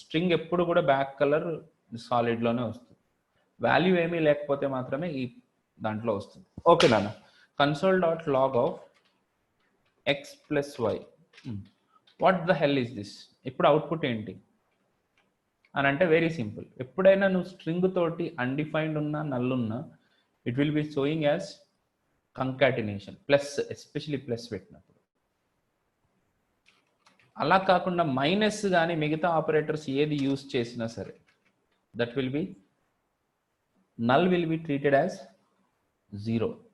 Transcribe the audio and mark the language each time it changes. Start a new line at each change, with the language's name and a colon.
Telugu: String ఎప్పుడు కూడా back colour సాలిడ్లోనే వస్తుంది. వాల్యూ ఏమీ లేకపోతే మాత్రమే ఈ దాంట్లో వస్తుంది.
English: Okay నాన్న, console.log of x plus y. What the hell is this?
Telugu: ఇప్పుడు అవుట్పుట్ ఏంటి అని అంటే వెరీ సింపుల్. ఎప్పుడైనా నువ్వు స్ట్రింగ్ తోటి అన్డిఫైన్డ్ ఉన్నా నల్ ఉన్నా
English: it will be showing as concatenation,
Telugu: plus, especially plus పెట్టినప్పుడు. అలా కాకుండా మైనస్ కానీ మిగతా ఆపరేటర్స్ ఏది యూజ్ చేసినా సరే
English: That will be null will be treated as 0.